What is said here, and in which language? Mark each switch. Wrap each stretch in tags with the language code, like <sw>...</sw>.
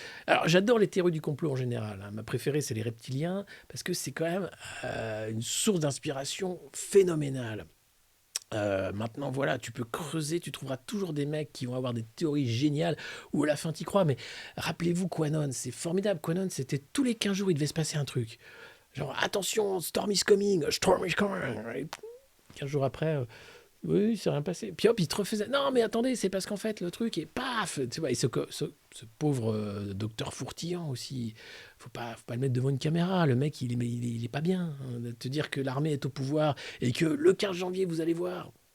<fr>Alors j'adore les théories du complot en général, hein. Ma préférée c'est les reptiliens parce que c'est quand même une source d'inspiration phénoménale. Maintenant, voilà, tu peux creuser, tu trouveras toujours des mecs qui vont avoir des théories géniales où à la fin t'y crois. Mais rappelez-vous Quanon, c'est formidable. Quanon, c'était tous les 15 jours, il devait se passer un truc. Genre, attention,</fr> <en>storm is coming, storm is coming.</en> <fr>15 jours après, oui, c'est rien passé. Puis hop, il te refaisait. Non, mais attendez, c'est parce qu'en fait, le truc est paf. Tu vois, et ce pauvre docteur Fourtillant aussi, faut pas le mettre devant une caméra. Le mec, il est pas bien. Hein, de te dire que l'armée est au pouvoir et que le 15 janvier, vous allez voir.</fr>